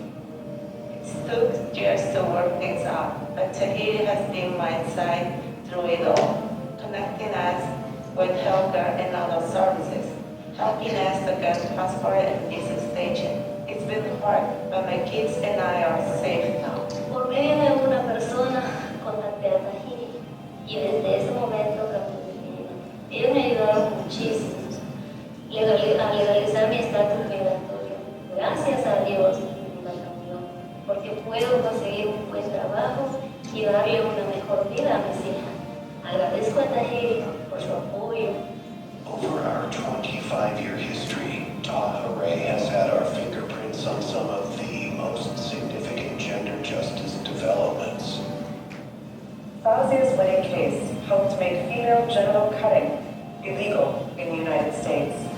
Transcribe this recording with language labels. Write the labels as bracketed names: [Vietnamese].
[English] It took years to work things out, but Tahiti has been my side through it all, connecting us with healthcare and other services, helping us to get passport and visa staging. It's been hard, but my kids and I are safe now. [Spanish] Por medio de una persona contacté a Tahiti y desde ese momento cambió mi vida. Ellos me ayudaron muchísimo a legalizar mi estatus migratorio. Gracias a Dios mi vida cambió, porque puedo conseguir un buen trabajo y darle una mejor vida a mis hijas. Agradezco a Tahiti por su apoyo. [English] Over our 25-year history, Taha Ray has had our fingerprints on some of the most significant gender justice developments. Fazia's wedding case helped make female genital cutting illegal in the United States.